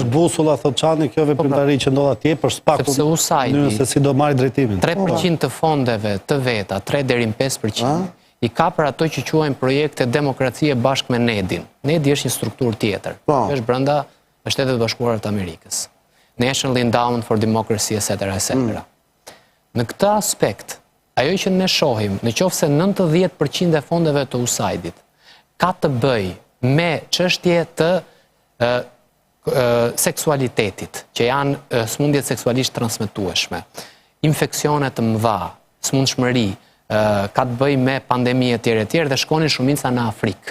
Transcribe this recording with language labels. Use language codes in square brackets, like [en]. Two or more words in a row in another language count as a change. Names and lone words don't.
[sq] Është busulla, thot Çani, kjo veprimtari që ndodh atje për SPAK-un. Sepse USAID-i Se si do marrë drejtimin. 3% të fondeve të veta, 3 deri në 5%, i ka për ato që quajnë projekte demokracie bashkë me NED-in. NED-i është një strukturë tjetër. Është brenda Shtetet Bashkuara të Amerikës. National Endowment for Democracy, etc. Në këtë aspekt, ajo që ne shohim, në qoftë se 90% e fondeve të USAID-it ka të bëj me çështje të seksualitetit, që janë smundjet seksualisht transmetueshme, infeksione të mëdha, smundshmëri, ka të bëj me pandemi e tjerë dhe shkonin shumica në Afrikë.